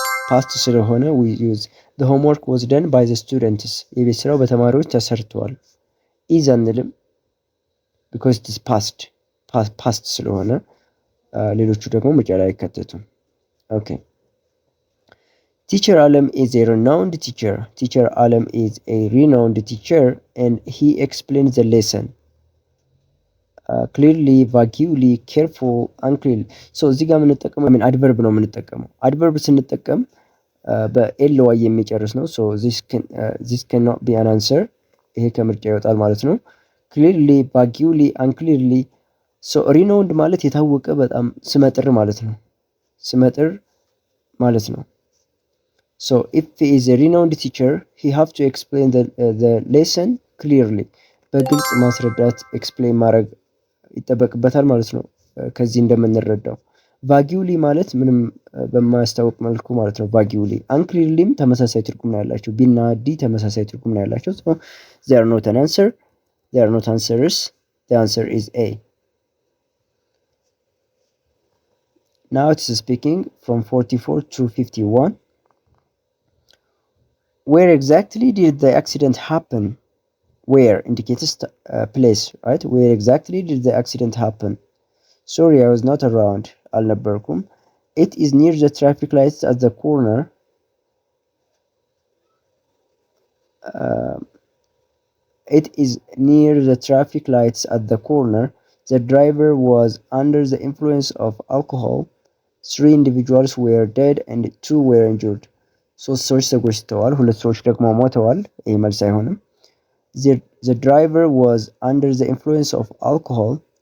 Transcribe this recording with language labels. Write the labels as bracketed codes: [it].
[en] past ስለሆነ we use the homework was done by the students [am] የቤት ስራው በተማሪዎች ተሰርቷል [en] is [am] አንልም [en] because it is past [am] ስለሆነ ሌሎቹ ደግሞ ምርጫ ላይ አይካተቱም [en] okay Teacher Alam is a renowned teacher. Teacher Alam is a renowned teacher and he explains the lesson. Clearly, vaguely, careful, unclear. [am] So እዚህ ጋር የምንጠቀመው adverb ነው የምንጠቀመው adverb ስንጠቀም በly የሚጨርስ ነው [en] so this cannot be an answer [am] ይሄ ከምርጫ ይወጣል ማለት ነው clearly, vaguely, unclearly. [en] so renowned [am] ማለት የታወቀ በጣም ስመጥር ማለት ነው [en] ስመጥር ማለት ነው So if he is a renowned teacher, he have to explain the lesson clearly. [am] በግልጽ ማስረዳት explain ማድረግ ይጠበቅበታል ማለት ነው ከዚህ እንደምንረዳው ቫጊውሊ ማለት ምንም በማያስታውቅ መልኩ ማለት ነው። ቫጊውሊ አንክሊርሊም ተመሳሳይ ትርጉም ነው ያላቸው። ቢ እና ዲ ተመሳሳይ ትርጉም ነው ያላቸው። ሶ [en] they are not an answer, they are not answers. The answer is A. Now it's speaking from 44 to 51. Where exactly did the accident happen? Where indicates place, right? Where exactly did the accident happen? Sorry, I was not around. [am] አልነበርኩም. [en] It is near the traffic lights at the corner. It is near the traffic lights at the corner. The driver was under the influence of alcohol. 3 individuals were dead and 2 were injured. [am] ሶስት ሰዎች ተጎድተዋል፣ ሁለት ሰዎች ደግሞ ሞተዋል። ይህ መልስ አይሆንም። [en] The driver was under the influence of alcohol.